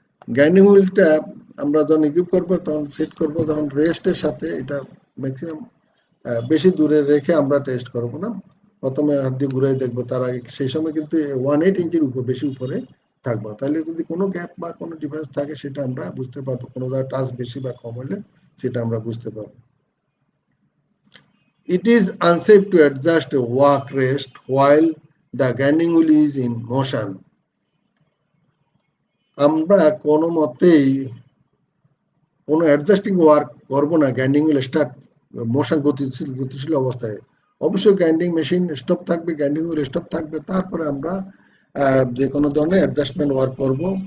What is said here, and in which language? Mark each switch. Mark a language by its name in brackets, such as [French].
[Bangla] Grinding হুইলটা আমরা যখন equip করবো, তখন সেট করবো, তখন রেস্টের সাথে এটা ম্যাক্সিমাম বেশি দূরে রেখে আমরা টেস্ট করবো না। প্রথমে হাত দিয়ে ঘুরাই দেখবো, তার আগে সেই সময় কিন্তু 1/8 ইঞ্চির উপর বেশি উপরে থাকবো। তাহলে যদি কোনো গ্যাপ বা কোনো ডিফারেন্স থাকে, সেটা আমরা বুঝতে পারবো। কোনো জায়গায় টাচ বেশি বা কম হলে সেটা আমরা বুঝতে পারবো। [English] It is unsafe to adjust a work rest while the grinding wheel is in motion. [Bangla] আমরা কোনো মতেই কোনো অ্যাডজাস্টিং ওয়ার্ক করবো না গ্রাইন্ডিং হুইল স্টার্ট মোশন গতিশীল অবস্থায়। অবশ্যই গ্রাইন্ডিং মেশিন স্টপ থাকবে, গ্রাইন্ডিং হুইল স্টপ থাকবে, তারপরে আমরা যে কোনো ধরনের অ্যাডজাস্টমেন্ট ওয়ার্ক করব।